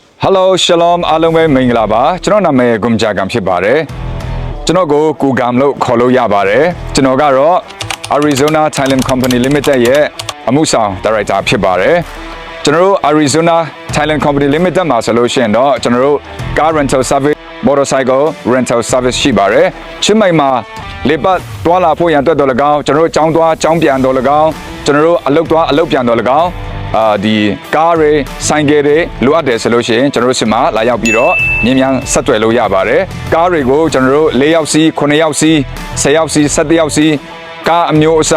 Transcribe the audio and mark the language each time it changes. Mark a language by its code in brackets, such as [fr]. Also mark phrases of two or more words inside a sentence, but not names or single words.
[my] Hello Shalom အားလုံးပဲမင်္ဂလာပါကျွန်တော်နာမည်ဂုံဂျာကံဖြစ်ပါတယ်ကျွန်တော်ကိုကူဂမ်လို့ခေါ်လို့ရပါတယ်ကျွန်တော်ကတော့ Arizona Thailand Company Limited ရဲ့အမှုဆောင်ဒါရိုက်တာဖြစ်ပါတယ်ကျွန်တော်တို့ Arizona Thailand Company Limited မှာဆိုလို့ရှိရင်တော့ကျွန်တော်တို့ [en] car rental service motorcycle rental service [my] ရှိပါတယ်ချင်းမိုင်မှာလေပတ်တွာလာဖို့ရန်အတွက်တော်၎င်းကျွန်တော်တို့ចောင်းသွားចောင်း ပြန်တော်၎င်းကျွန်တော်တို့အလုပ်သွားအလုပ်ပြန်တော်၎င်းဒီကားတွေဆိုင်ကယ်တွေလိုအပ်တယ်ဆိုလို့ရှိရင်ကျွန်တော်တို့ဆီမှာလာရောက်ပြီးတော့မြင်းမြန်ဆက်သွယ်လို့ရပါတယ်ကားတွေကိုကျွန်တော်တို့၄ယောက်စီး9ယောက်စီး10ယောက်စီး17ယောက်စီးကားအမျိုးအ